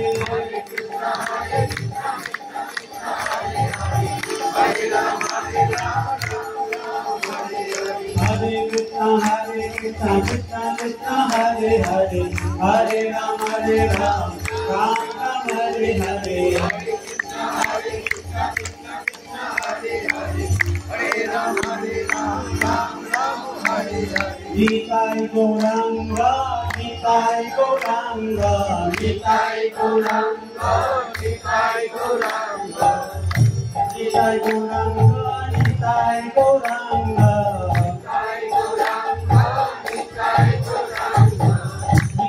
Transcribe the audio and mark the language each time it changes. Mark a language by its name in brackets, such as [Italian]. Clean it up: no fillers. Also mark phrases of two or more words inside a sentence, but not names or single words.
[Sanskrit] Hare Krishna, Hare Rama, Hare Krishna, Krishna Krishna, Hare Hare, Hare Rama, Ram Ram, Hare Hare. Nitai Gauranga, Nitai Gauranga, Nitai Gauranga, Nitai Gauranga, Nitai Gauranga, Nitai Gauranga, Nitai Gauranga, Nitai Gauranga,